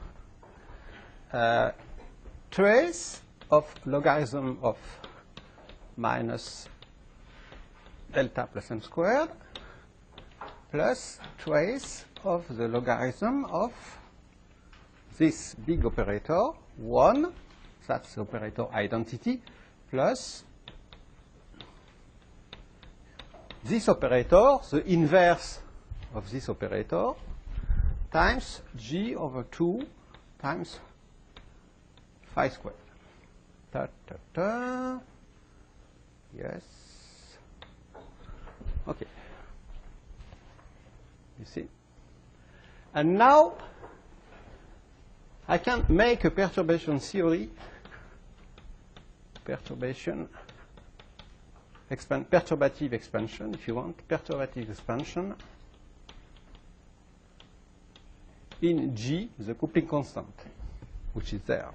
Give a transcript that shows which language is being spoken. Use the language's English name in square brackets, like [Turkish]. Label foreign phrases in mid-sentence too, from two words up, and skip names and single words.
[English] trace of logarithm of minus delta plus m squared plus trace of the logarithm of this big operator 1, that's the operator identity, plus this operator, the inverse of this operator, times g over 2 times phi squared. Ta, ta, ta. Yes. Okay. You see? And now I can make a perturbation theory, perturbative expansion, if you want, perturbative expansion in G, the coupling constant, which is there.